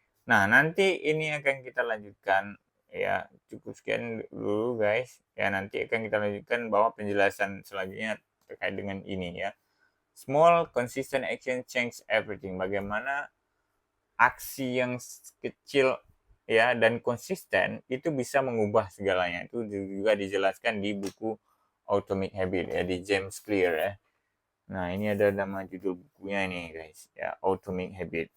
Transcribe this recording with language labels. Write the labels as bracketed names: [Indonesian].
[Indonesian] Nah, nanti ini akan kita lanjutkan ya. Cukup sekian dulu guys. Ya, nanti akan kita lanjutkan bahwa penjelasan selanjutnya terkait dengan ini ya. [English] Small consistent action change everything. [Indonesian] Bagaimana aksi yang kecil ya dan konsisten itu bisa mengubah segalanya. Itu juga dijelaskan di buku Atomic Habit ya, di James Clear ya. Nah, ini ada nama judul bukunya ini guys ya, Atomic Habit.